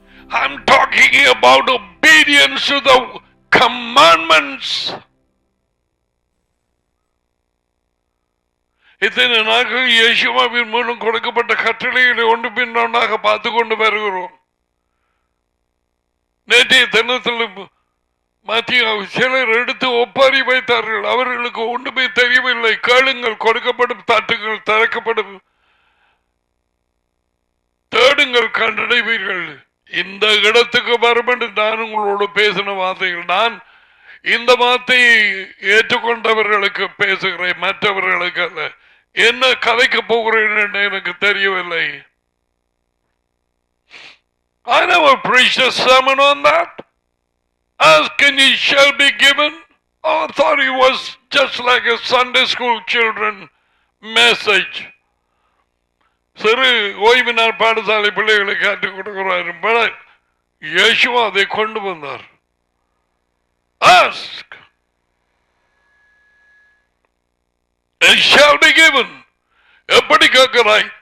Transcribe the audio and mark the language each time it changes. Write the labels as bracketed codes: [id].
[en] I'm talking about obedience to the commandments. [ta] இத்தனை நாட்கள் இயேசுவின் மூலம் கொடுக்கப்பட்ட கட்டளைகளை ஒன்று பின் ஒன்றாக பார்த்து கொண்டு வருகிறோம். நேற்றைய தினத்தில் சிலர் எடுத்து ஒப்பாரி வைத்தார்கள். அவர்களுக்கு ஒன்றுமே தெரியவில்லை. கேளுங்கள், கொடுக்கப்படும், தட்டுங்கள், திறக்கப்படும், தேடுங்கள், கண்டடைவீர்கள். இந்த இடத்துக்கு வரும் என்று நான் உங்களோடு பேசின வார்த்தைகள். நான் இந்த வார்த்தையை ஏற்றுக்கொண்டவர்களுக்கு பேசுகிறேன், மற்றவர்களுக்கு அல்ல. என்ன கதைக்க போகிறேன் என்று எனக்கு தெரியவில்லை. [en] I never preached a sermon on that. Ask and ye shall be given. I thought it was just like a Sunday school children message. [ta] சிறு ஓய்வு நாள் பாடசாலை பிள்ளைகளை காட்டிக் கொடுக்கிறார். இயேசுவா அதை கொண்டு வந்தார். [en] Ask and shall be given. [ta] எப்படி கேட்கிறாய்?